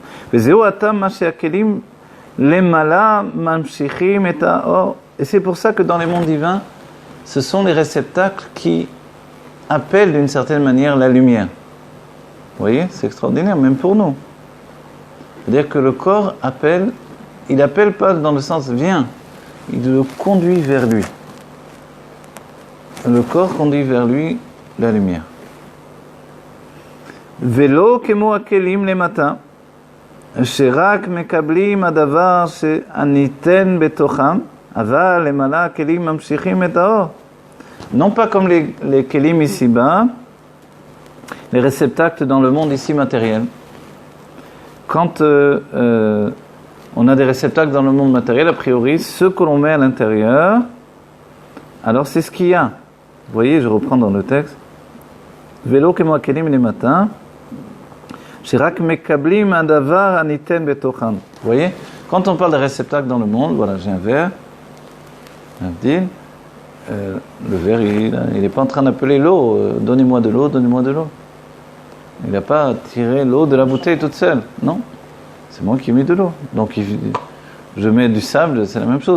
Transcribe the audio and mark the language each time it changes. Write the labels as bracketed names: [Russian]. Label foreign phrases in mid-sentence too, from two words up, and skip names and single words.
[French] Et c'est pour ça que dans les mondes divins, ce sont les réceptacles qui appellent d'une certaine manière la lumière. Vous voyez, c'est extraordinaire, même pour nous. C'est-à-dire que le corps appelle, il appelle pas dans le sens viens, il le conduit vers lui. Le corps conduit vers lui la lumière. [Hebrew] ולא כמו הכלים למטה שרק מקבלים הדבר שניתן בתוכם אבל למעלה הכלים ממשיכים את האור. [French] Non pas comme les kelim ici-bas, les réceptacles dans le monde ici matériel. Quand on a des réceptacles dans le monde matériel, a priori, ce que l'on met à l'intérieur, alors c'est ce qu'il y a. Vous voyez, je reprends dans le texte. [Hebrew] ולא כמו הכלים [French] les matins, [Hebrew] שרק מקבלים הדבר שניתן בתוכם. [French] Vous voyez, quand on parle de réceptacles dans le monde, voilà, j'ai un verre, le verre, il n'est pas en train d'appeler l'eau, donnez-moi de l'eau, donnez-moi de l'eau. Il n'a pas tiré l'eau de la bouteille toute seule, non. C'est moi qui ai mis de l'eau. Donc je mets du sable, c'est la même chose.